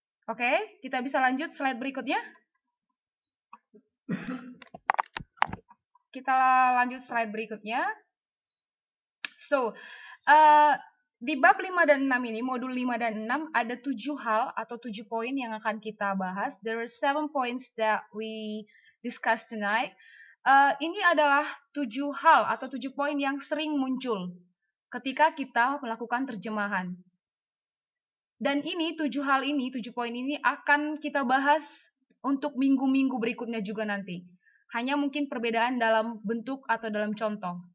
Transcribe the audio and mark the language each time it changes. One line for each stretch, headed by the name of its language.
Indonesian: Oke, kita bisa lanjut slide berikutnya. Kita lanjut slide berikutnya. So, di bab 5 dan 6 ini, modul 5 dan 6, ada 7 hal atau 7 poin yang akan kita bahas.
English: There are 7 points that we discuss tonight.
Indonesian: Ini adalah 7 hal atau 7 poin yang sering muncul ketika kita melakukan terjemahan. Dan ini 7 hal ini, 7 poin ini akan kita bahas untuk minggu-minggu berikutnya juga nanti. Hanya mungkin perbedaan dalam bentuk atau dalam contoh.